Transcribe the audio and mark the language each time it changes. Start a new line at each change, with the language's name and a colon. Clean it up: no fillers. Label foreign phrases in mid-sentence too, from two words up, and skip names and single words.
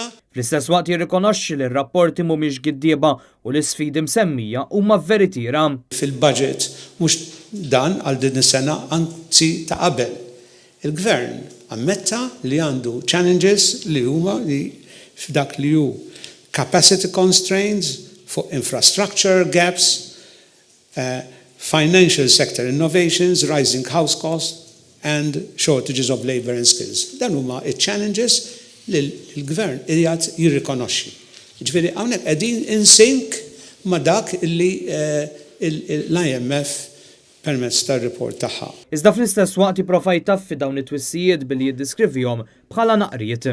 Maltese: Fl-istess waqt jirrikonoxxi li r-rapporti mhumiex giddieba u l-isfidi msemmija huma veritiera. Fil-budget mhux dan għal din is-sena anzi ta' qabel. Il-gvern ammetta li għandu challenges li huma li f'dak li hu
English: capacity constraints, fuq infrastructure gaps, financial sector innovations, rising house costs, and shortages of labor and skills.
Maltese: Dan huma challenges li l-gvern qiegħed jirrikonoxxi. Ġifieri hawnhekk qegħdin
English: in sync
Maltese: ma' dak li l-IMF permezz tar-report tagħha. Iżda fl-istess waqt jipprova jtaffi dawn it-twissijiet billi jiddiskrivihom bħala naqriet.